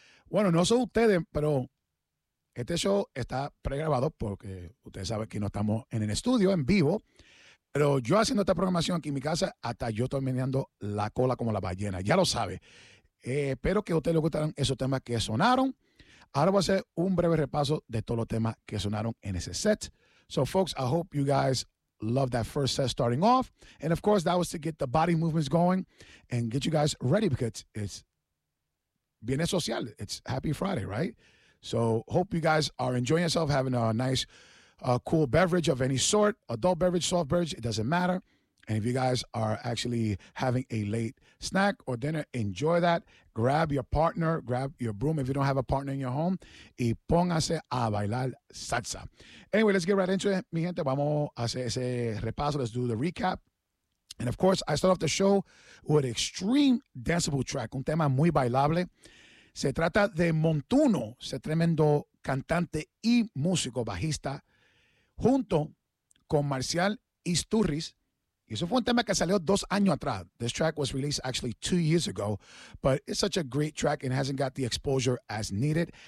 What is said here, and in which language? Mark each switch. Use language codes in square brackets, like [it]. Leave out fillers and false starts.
[es] Bueno, no son ustedes, pero este show está pregrabado porque ustedes saben que no estamos en el estudio, en vivo. Pero yo haciendo esta programación aquí en mi casa, hasta yo estoy meneando la cola como la ballena. Ya lo sabe. Espero que a ustedes les gustaran esos temas que sonaron. Ahora voy a hacer un breve repaso de todos los temas que sonaron en ese set. [en] So, folks, I hope you guys love that first set starting off. And, of course, that was to get the body movements going and get you guys ready because it's Bienes Social. It's Happy Friday, right? So, hope you guys are enjoying yourself, having a nice, cool beverage of any sort, adult beverage, soft beverage, it doesn't matter. And if you guys are actually having a late snack or dinner, enjoy that. Grab your partner, grab your broom if you don't have a partner in your home, [es] y póngase a bailar salsa. [en] Anyway, let's get right into it, [es] mi gente. Vamos a hacer ese repaso. [en] Let's do the recap. And of course, I start off the show with an extreme danceable track, [es] un tema muy bailable. Se trata de Montuno, ese tremendo cantante y músico bajista, junto con Marcial Isturriz. Y eso fue un tema que salió 2 años atrás. [en] This track was released actually 2 years ago, but it's such a great track and hasn't got the exposure as needed.